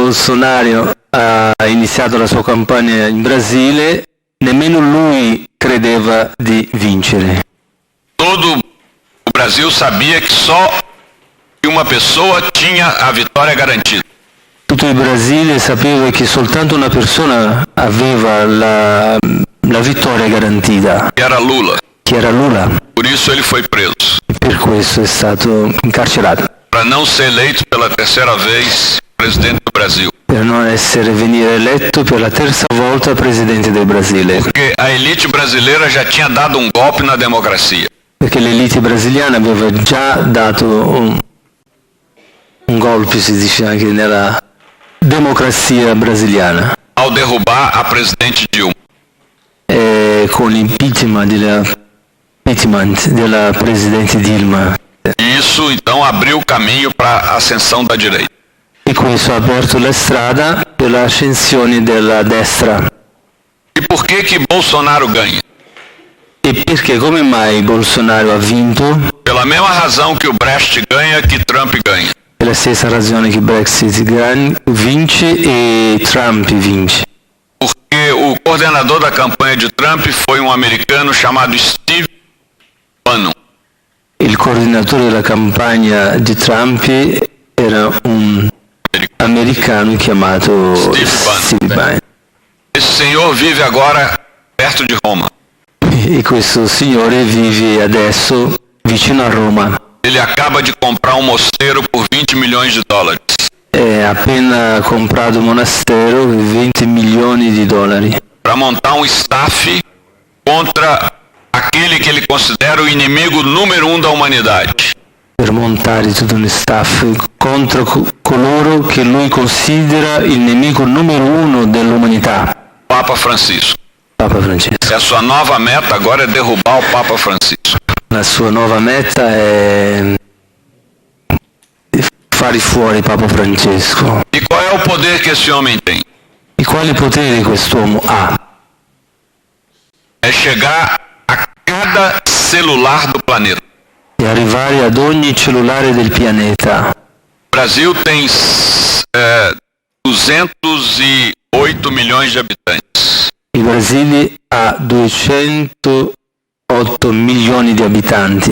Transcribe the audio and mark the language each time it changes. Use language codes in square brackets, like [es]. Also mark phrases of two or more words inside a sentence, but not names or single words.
[it] Quando Bolsonaro ha iniziato la sua campagna in Brasile, nemmeno lui credeva di vincere. [pt] Todo o Brasil sabia que só uma pessoa tinha a vitória garantida. [it] Tutto il Brasile sapeva che soltanto una persona aveva la vittoria garantita, [pt] Que era Lula. [it] che era Lula. [pt] Por isso ele foi preso. [it] Per questo è stato incarcerato, [pt] Para não ser eleito pela terceira vez presidente do Brasil. [it] per non venire eletto per la terza volta presidente del Brasile, [pt] Porque a elite brasileira já tinha dado um golpe na democracia. [it] perché l'elite brasiliana aveva già dato un golpe, si dice anche nella democrazia brasiliana, [pt] Ao derrubar a presidente Dilma. [it] con l'impeachment della presidente Dilma. [pt] E isso então abriu o caminho para a ascensão da direita. [it] E questo ha aperto la strada per l'ascensione della destra. [pt] E por que Bolsonaro ganha? [it] E perché come mai Bolsonaro ha vinto? [pt] Pela mesma razão que o Brecht ganha, que Trump ganha. [it] Per la stessa ragione che Brexit vince e Trump vince. [pt] Porque o coordenador da campanha de Trump foi um americano chamado Steve Bannon. [it] Il coordinatore della campagna di Trump era un americano chiamato Steve Bannon. [pt] Esse senhor vive agora perto de Roma. [it] E questo signore vive adesso vicino a Roma. [pt] Ele acaba de comprar um mosteiro por 20 milhões de dólares. [it] Ha appena comprato un monastero per 20 milioni di dollari [pt] Para montar um staff contra aquele que ele considera o inimigo número 1 da humanidade. [it] per montare tutto un staff contro coloro che lui considera il nemico numero 1 dell'umanità, [pt] Papa Francisco. [it] Papa Francesco. [pt] E a sua nova meta agora é derrubar o Papa Francisco. [it] La sua nuova meta è fare fuori Papa Francesco. [pt] E qual é o poder que esse homem tem? [it] E quale potere quest'uomo ha? [pt] É chegar a cada celular do planeta. [it] Di arrivare ad ogni cellulare del pianeta. [pt] O Brasil tem 208 milhões de habitantes. [it] Il Brasile ha 208 milioni di abitanti